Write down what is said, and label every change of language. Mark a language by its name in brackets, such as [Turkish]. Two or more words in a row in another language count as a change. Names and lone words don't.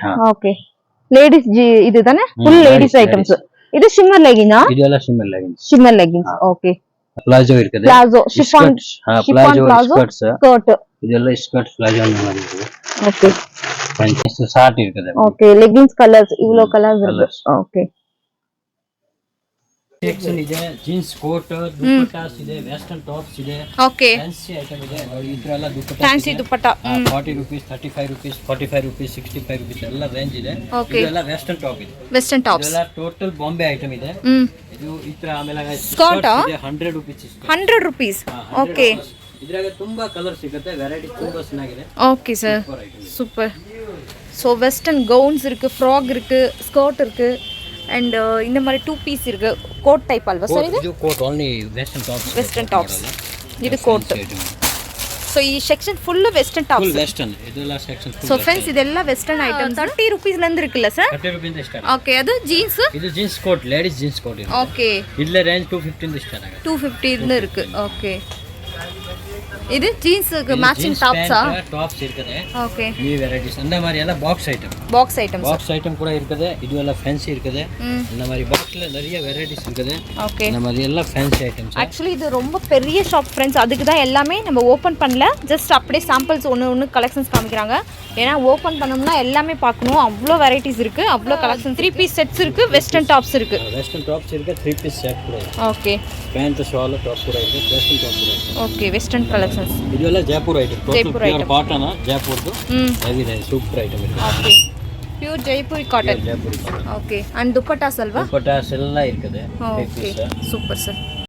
[English] okay ladies [Tamil] இது தானே [English] full ladies items. [Tamil] இது [English] shimmer leggina? [Tamil] இதெல்லாம் [English] shimmer leggings. [Tamil] ஓகே பிளாசோ இருக்குது. [English] palazzo chiffon palazzo skirt. [Tamil] இதெல்லாம் [English] skirt palazzo [Tamil] அந்த மாதிரி இருக்குது. ஓகே [English] punch short [Tamil] இருக்குது. [English] okay leggings colors [Tamil] இவ்ளோ கலர்ஸ் இருக்கு. ஓகே [Kannada] ಸೆಕ್ಷನ್ ಇದೆ. [English] jeans coat [Kannada] ದುಪಟ್ಟಾಸ್ ಇದೆ. [English] western tops [Kannada] ಇದೆ. ಓಕೆ [English] fancy item [Kannada] ಇದೆ ನೋಡಿ. ಇದ್ರೆಲ್ಲ ದುಪಟ್ಟಾ [English] fancy dupatta [Kannada] 40 rupees 35 rupees 45 rupees 65 rupees ಎಲ್ಲ ರೇಂಜ್ ಇದೆ. ಇದೆಲ್ಲ [English] western top [Kannada] ಇದೆ. [English] western tops [Kannada] ಇದೆಲ್ಲ [English] total Bombay item [Kannada] ಇದೆ. ಇದು ಇತ್ರ ಆಮೇಲೆ ಸ್ಕರ್ಟ್ ಇದೆ 100 rupees. 100 rupees. ಓಕೆ ಇದ್ರಾಗ ತುಂಬಾ ಕಲರ್ ಸಿಗುತ್ತೆ. ವೆರೈಟಿ ತುಂಬಾ ಚೆನ್ನಾಗಿದೆ. [English] okay sir super. so western gowns [Tamil] இருக்கு, ஃப்ராக் இருக்கு, ஸ்கர்ட் இருக்கு and இந்த மாதிரி 2 பீஸ் இருக்கு. [English] coat type [Tamil] அல்வா சார் இது? [English] coat only western tops. [Tamil] இது கோட். சோ ಈ செக்ஷன் [English] full western tops. full western [Kannada] ಇದೆಲ್ಲ ಸೆಕ್ಷನ್ ಫುಲ್. [English] so friends [Tamil] ಇದೆಲ್ಲ [English] western items. [Tamil] 30 rupees ல இருந்து இருக்குல்ல சார்? [Kannada] 30 rupees ಇಂದ ಸ್ಟಾರ್ಟ್. ಓಕೆ ಅದು ಜೀನ್ಸ್? ಇದು [English] jeans coat ladies jeans coat [Kannada] ಇದೆ. ಓಕೆ ಇದೆಲ್ಲ ರೇಂಜ್ 250 ಇಂದ ಸ್ಟಾರ್ಟ್ ಆಗುತ್ತೆ. [Tamil] 250 இருந்து இருக்கு. ஓகே இது ஜீன்ஸ்க்கு [English] matching topsa? [Kannada] ಟಾಪ್ಸ್ ಇರ್ತದೆ. ಓಕೆ [Tamil] ಈ ವೆರೈಟೀಸ್ அந்த மாதிரி எல்லாம் [English] box item. box items. box item [Tamil] கூட இருக்குது. இது எல்லாம் ஃபேன்சி இருக்குது. இந்த மாதிரி பாக்ஸ்ல நிறைய வெரைட்டிஸ் இருக்குது. ஓகே இந்த மாதிரி எல்லாம் [English] fancy items. [Tamil] ஆக்சுவலி இது ரொம்ப பெரிய [English] shop friends. [Tamil] அதுக்கு தான் எல்லாமே நம்ம ஓபன் பண்ணல. ஜஸ்ட் அப்படியே சாம்பிள்ஸ் ஒன்னு கலெக்ஷன்ஸ் காமிக்கறாங்க. ஏனா ஓபன் பண்ணோம்னா எல்லாமே பார்க்கணும். அவ்ளோ வெரைட்டிஸ் இருக்கு, அவ்ளோ கலெக்ஷன். 3 [English] piece sets [Tamil] இருக்கு, [English] western tops [Tamil] இருக்கு. [English] western tops [Tamil] இருக்கு, 3 [English] piece set [Tamil] கூட இருக்கு. ஓகே [English] pant shawl top [Tamil] கூட இருக்கு, [English] western top [Tamil] கூட இருக்கு. [English] okay western western collections. [Kannada] ಇದೆಲ್ಲ ಜೈಪುರ್ [English] item total [Kannada] ಜೈಪುರ್ ಪ್ಯೂರ್ item. ಕಾಟನ್ ಜೈಪುರ್ದು [English] heavy super item [Kannada] ಇದೆ. [English] okay pure Jaipuri cotton. [Kannada] ಜೈಪುರ್ ಕಾಟನ್. [English] okay and dupattas [Kannada] ಅಲ್ವಾ? ದುಪಟ್ಟಾಸ್ ಎಲ್ಲ ಇರ್ತದೆ. [English] okay super sir.